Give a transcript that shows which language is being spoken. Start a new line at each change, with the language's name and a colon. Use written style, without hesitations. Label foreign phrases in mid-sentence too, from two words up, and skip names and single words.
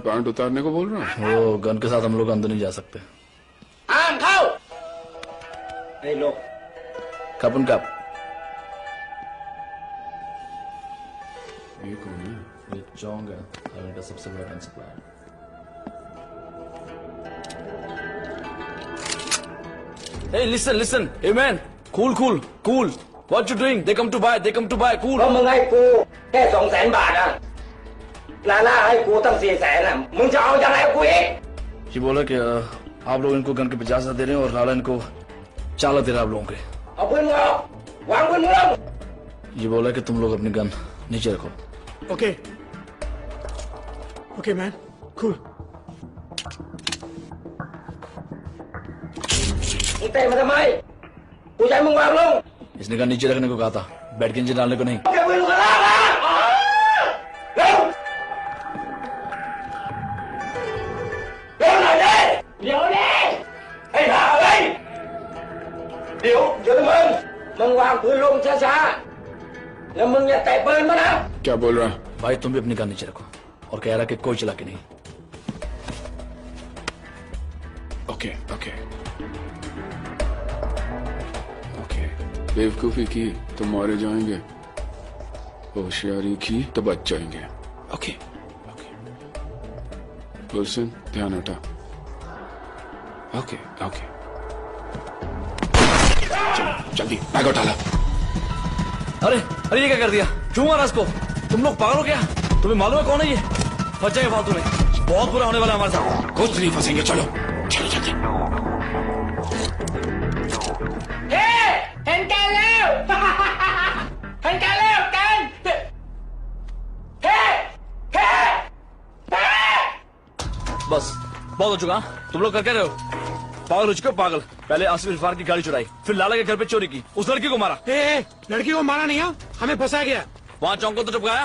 Hindi: पैंट उतारने को बोल रहा है? वो गन के साथ हम लोग अंदर नहीं जा सकते। कप उन कप। ये कौन है? ये चौंग है, थाईलैंड का सबसे बड़ा गन सप्लायर।
English: Hey, listen. Hey man, cool. What you doing? They come to buy. Cool.
Thai: เพราะมึงให้กูแค่200,000 บาทอะลาล่าให้กูตั้ง400,000อะมึงจะเอายังไงกูอีก
Hindi: ये बोला कि आप लोग इनको गन के 50,000 दे रहे हैं और लाला इनको 4 लाख दे रहा है आप लोगों के।
Thai: เอาปืนมึงออกวางปืนมึงลง
Hindi: ये बोला कि तुम लोग अपनी गन नीचे रखो।
English: okay man cool.
Thai: มึงเตะมาทำไมกูจะให้มึงวางลง
Hindi: इसने गन नीचे रखने को कहा था, बैठ के नीचे डालने को नहीं।
Thai: แกปืนมึงก็ลากมาเร็วหน่อยดิเดี๋ยวดิไอ้ห่าเว้ยเดี๋ยวมึงวางปืนลงช้าๆแล้วมึงอย่าเตะปืนมานะ
Hindi: क्या बोल रहा है? भाई तुम भी अपनी गन नीचे रखो और कह रहा कि कोई चला के नहीं। ओके बेवकूफी की तो मारे जाएंगे, होशियारी की तो बच जाएंगे। ओके गुलशन ध्यान हटा। ओके जल्दी बैग उठा ला। अरे ये क्या कर दिया? क्यों मारा इसको? तुम लोग पागल हो क्या? तुम्हें मालूम है कौन है ये? फंस जाएंगे फालतू में, बहुत बुरा होने वाला है हमारे साथ। कुछ नहीं फंसेंगे, चलो जल्दी।
Thai: เห็นกันแล้วเห็นกันแล้วกัน
Hindi: बस बहुत हो चुका। तुम लोग कर क्या रहे हो? पागल हो चुके हो पागल। पहले आसिफ इरफान की गाड़ी चुराई, फिर लाला के घर पे चोरी की, उस लड़की को मारा। लड़की को मारा नहीं है, हमें फंसाया गया। वहाँ चौंक को तो टपकाया।